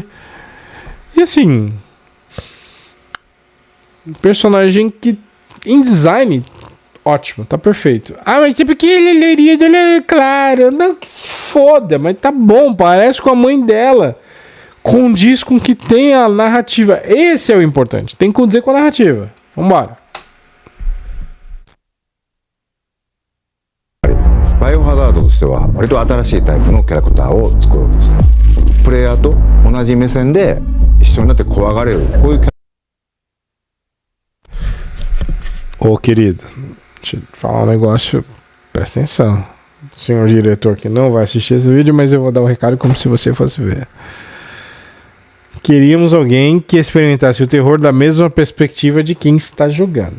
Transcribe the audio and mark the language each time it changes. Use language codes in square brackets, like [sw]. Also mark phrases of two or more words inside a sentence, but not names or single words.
[pt] E assim, um personagem que, em design, ótimo, tá perfeito. Ah, mas é porque ele é loirinho, ele é claro. Não, que se foda, mas tá bom, parece com a mãe dela. Condiz com que tem a narrativa. Esse é o importante. Tem que condizer com a narrativa. Vambora. [ja] バイオハザードとしては割と新しいタイプのキャラクターを作ろうとしています。プレイヤーと同じ目線で一緒になって怖がれる、こういうキャラ。 [pt] Ô, querido, deixa eu falar um negócio. Presta atenção. Senhor diretor que não vai assistir esse vídeo, mas eu vou dar o recado como se você fosse ver. Queríamos alguém que experimentasse o terror da mesma perspectiva de quem está jogando.